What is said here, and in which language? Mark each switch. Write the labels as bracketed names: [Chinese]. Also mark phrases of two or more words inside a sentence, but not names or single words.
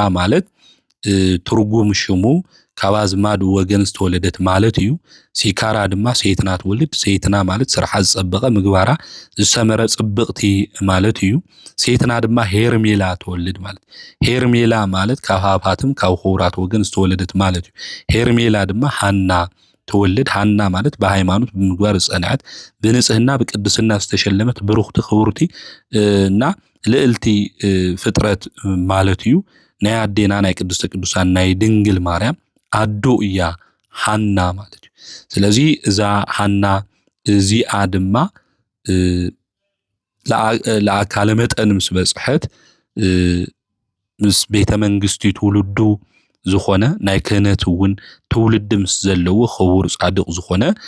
[Tigrinya] ማለት ትርጉም ሽሙ ካባዝማድ ወገን ዝተወለደት ማለት እዩ ሲካራ ድማ ሴትና ትወልድ ሴትና ማለት ስርሓ ዝጸበቀ ምግባራ ዝሰመረ ጽብቅቲ ማለት እዩ ሴትና ድማ ሄርሜላ ትወልድ ማለት ሄርሜላ ማለት ካብ ሃብሃትም ካብ ኹራት ወገን ዝተወለደት ማለት እዩ ሄርሜላ ድማ ሃና ትወልድ ሃና ማለት በሃይማኖት በምግባር ጸናዓት በንጽህና በቅድስና ዝተሸለመት ብሩክቲ ክቡርቲ እና ልዕልቲ ፍጥረት ማለት እዩ ናይ አዴና ናይ ቅድስተ ቅዱሳን ናይ ድንግል ማርያም አዶ እያ ሃና ማለት እዩ ስለዚህ እዛ ሃና እዚኣ ድማ ለአካለ መጠን ምስ በጽሐት ምስ ቤተ መንግስቲ ትውልዱ ዝኾነ ናይ ክህነት እውን ትውልድ ምስ ዘለዎ ክቡር ጻድቅ ዝኾነ